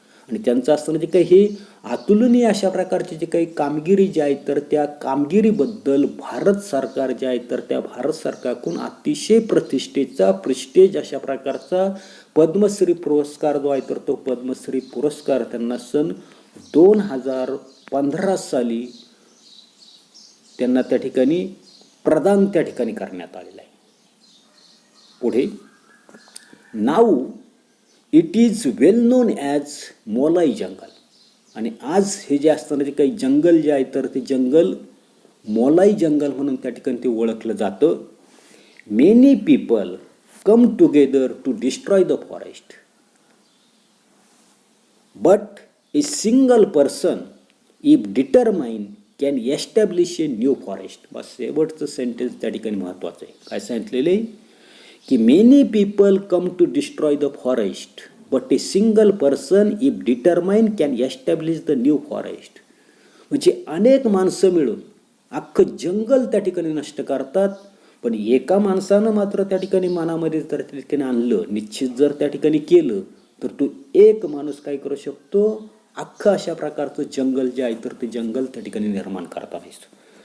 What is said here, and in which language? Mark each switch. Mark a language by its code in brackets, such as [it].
[mr] आणि त्यांचं असताना जे काही हे अतुलनीय अशा प्रकारची जे काही कामगिरी जी आहे तर त्या कामगिरीबद्दल भारत सरकार जे आहे तर त्या भारत सरकारकडून अतिशय प्रतिष्ठेचा प्रेस्टेज अशा प्रकारचा पद्मश्री पुरस्कार जो आहे तर तो पद्मश्री पुरस्कार त्यांना सन 2015 साली त्यांना त्या ठिकाणी प्रदान त्या ठिकाणी करण्यात आलेला आहे. [en] पुढे now it is well known as Molai jungle. [mr] आणि आज हे जे असताना जे काही जंगल जे आहे तर ते जंगल मोलाई जंगल म्हणून त्या ठिकाणी ते ओळखलं जातं. [en] Many people come together to destroy the forest, but a single person if determined can establish a new forest. [mr] बस शेवटचं सेंटेन्स त्या ठिकाणी महत्त्वाचं आहे. काय सांगितलेलं आहे की [en] Many people come to destroy the forest but a single person if determined can establish the new forest. [mr] म्हणजे अनेक माणसं मिळून अख्खं जंगल त्या ठिकाणी नष्ट करतात, पण एका माणसानं मात्र त्या ठिकाणी मनामध्ये जर त्या ठिकाणी आणलं, निश्चित जर त्या ठिकाणी केलं तर तो एक माणूस काय करू शकतो, अख्खं अशा प्रकारचं जंगल जे आहे तर ते जंगल त्या ठिकाणी निर्माण करता नसतो.